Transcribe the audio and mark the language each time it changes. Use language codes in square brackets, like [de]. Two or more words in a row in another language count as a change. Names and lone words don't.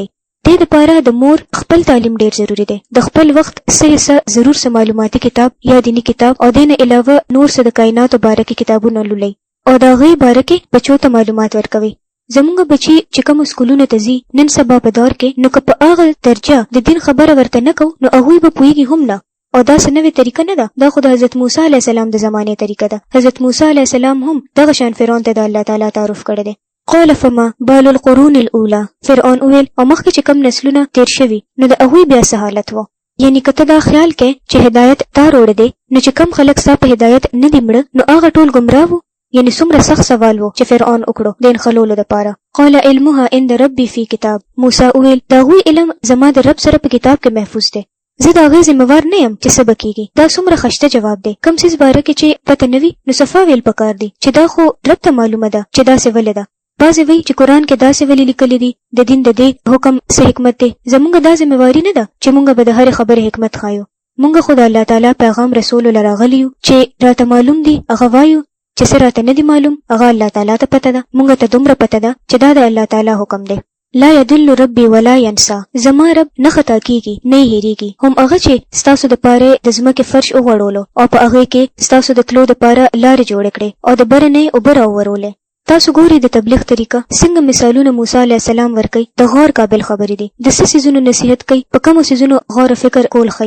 [ps] دې دپاره د مور خپل تعلیم ډیر ضروری دی. د خپل وخت څه ضرور څه معلوماتي کتاب یا دینی کتاب او دې نه علاوه نور څه د کائناتو باره کې کتابونه لولئ او د هغې باره کې بچو ته معلومات ورکوئ. زمونږ بچي چې کوم سکولونو ته ځي نن سبا په دور کې، نو که په هغه درجه د دین خبره ورته نه کوو نو هغوی به پوهېږي هم نه. او دا څه نوې طریقه نه ده، دا خو د حضرت موسی [ar] علیه السلام [ps] د زمانې طریقه ده. حضرت موسی [ar] علیه السلام [ps] هم دغه شان فرعون ته د الله تعالی تعارف کړی دی. [ar] قال فما بال القرون الاولى، [ps] فرعون وویل او مخکې چې کم نسلونه تیر شوي نو د هغوی بیا څه حالت و. یعنی که ته دا خیال کې چې هدایت تا روړی دی نو چې کم خلک ستا په هدایت نه دي مړه نو هغه ټول ګمراه وو. یعنی څومره سخت سوال وو چې فرعون وکړو د انخلولو دپاره. [ar] قال علمها عند ربي في کتاب، [ps] موسی وویل د هغوی علم زما د رب سره په کتاب کې محفوظ دی، زه د هغې ذمہوار نه یم چې څه به کېږي. دا څومره خشته جواب دی. کم څیز باره کې چې پته نه وي نو صفا ویل پکار دی چې دا خو رب ته معلومه ده چې داسې ولې ده. بعضې وایي چې قرآن کې داسې ولې لیکلي دي، د دین د دې حکم څه حکمت دی. زمونږ دا ذمہواري نه ده چې مونږ به د هرې خبرې حکمت ښایو. مونږ خو د الله تعالی پیغام رسولو له راغلي یو چې راته معلوم دي هغه وایو، چې څه راته نه دي معلوم هغه الله تعالی ته پته ده. مونږ ته دومره پته ده چې دا د الله تعالی حکم دی. [ar] لا یدل ربي ولا ينسى، [ps] زما رب نه خطا کیږي نه هېریږي. هم هغه چې ستاسو دپاره د ځمکې فرش وغوړولو او په هغې کې ستاسو د تلو دپاره لارې جوړې کړې او د بره نه یې اوبه راوورولې. تاسو ګورئ د تبلیغ طریقه څنګه مثالونه موسی [ar] علیه السلام [ps] ورکوي. د غور قابل خبرې دي. د څه څیزونو نصیحت کوي، په کومو څیزونو غور فکر کول ښیي.